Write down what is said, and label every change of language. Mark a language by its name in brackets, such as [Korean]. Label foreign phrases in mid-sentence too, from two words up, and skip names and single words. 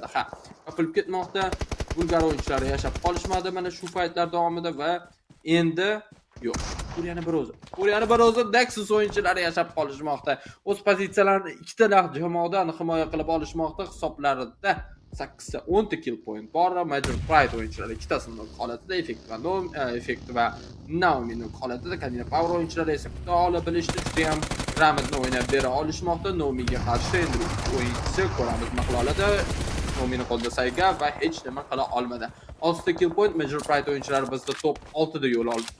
[Uzbek] Ha, yopilib ketmoqda. Bulgar o'yinchilari yashab qolishmadi mana shu faytlar davomida va endi yo'q. Ko'ryani bir o'zi Nexus o'yinchilari yashab qolishmoqda. O'z pozitsiyalarini ikkita jamoadan himoya qilib olishmoqda. Hisoblarida 8 ta 10 ta kill point bor. Major Pride o'yinchilari ikkitasini holatida effekt va Naomi holatida Karina Power o'yinchilari esa kuta ola bilishdi. Juda ham gрамотно o'ynab bera olishmoqda. Naomiga qarshi endi o'yinchisi ko'ramiz nima qila oladi. Naomining qo'lida sayga va hech nima qila olmadi. 6 ta kill point Major Pride o'yinchilari bizda top 6 da yo'l oldi.